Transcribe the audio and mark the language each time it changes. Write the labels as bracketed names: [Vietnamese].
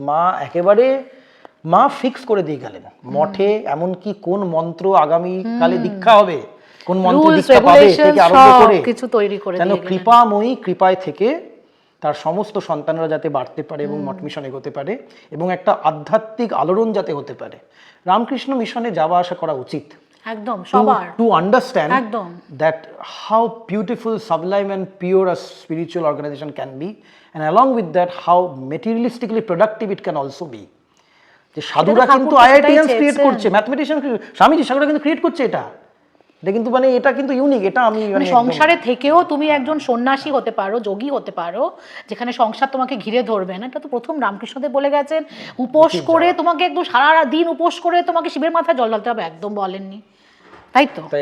[Bangla] মা একেবারে ফিক্স করে দিয়ে গেলেন মঠে, এমনকি কোন মন্ত্র আগামী কালে দীক্ষা হবে, কোন মন্ত্র দীক্ষা পাবে থেকে আরম্ভ করে কিছু তৈরি করে যেন কৃপাময়ী কৃপায় থেকে তার সমস্ত সন্তানরা যাতে বাড়তে পারে এবং মঠ মিশন এগোতে পারে এবং একটা আধ্যাত্মিক আলোড়ন যাতে হতে পারে। রামকৃষ্ণ মিশনে যাওয়া আসা করা উচিত একদম সবার, [English] to understand [Bangla] একদম [English] that how beautiful, sublime and pure a spiritual organization can be, and along with that how materialistically productive it can also be. [Bangla] যে সাধুরা কিন্তু আইআইটিয়ানস ক্রিয়েট করছে, ম্যাথমেটিশিয়ান, স্বামীজি সাধুরা কিন্তু ক্রিয়েট করছে, এটা কিন্তু এটা কিন্তু ইউনিক। এটা আমি সংসারে থেকেও তুমি একজন সন্ন্যাসী হতে পারো, যোগী হতে পারো, যেখানে সংসার তোমাকে ঘিরে ধরবে না। এটা তো প্রথম রামকৃষ্ণদেব বলে গেছেন, উপোস করে তোমাকে একদম সারা দিন উপোস করে তোমাকে শিবের মাথায় জল ঢালতে হবে, একদম বলেননি, তাই তো?